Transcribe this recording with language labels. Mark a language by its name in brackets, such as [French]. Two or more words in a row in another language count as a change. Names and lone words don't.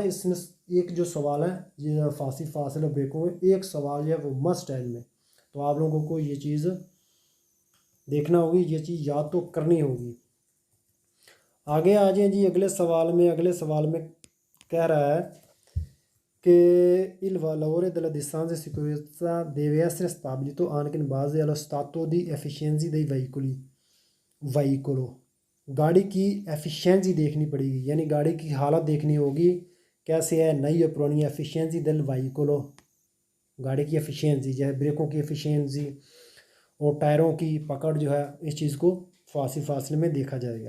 [Urdu] اس میں ایک جو سوال ہے یہ فاصلے بریکوں میں ایک سوال ہے وہ مسٹ ہے ان میں، تو آپ لوگوں کو یہ چیز دیکھنا ہوگی، یہ چیز یاد تو کرنی ہوگی. آگے آ جائے جی اگلے سوال میں. اگلے سوال میں کہہ رہا ہے [Italian] che il valore della distanza di sicurezza deve essere stabilito anche in base allo stato di efficienza dei veicolo। [Urdu] گاڑی کی ایفیشینسی دیکھنی پڑے گی، یعنی گاڑی کی حالت دیکھنی ہوگی کیسے ہے، نئی یا پرانی، ایفیشینسی [Italian] del vehicolo, [Urdu] گاڑی کی ایفیشینسی جو ہے، بریکوں کی ایفیشینسی اور ٹائروں کی پکڑ جو ہے، اس چیز کو فاسی فاصلے میں دیکھا جائے گا.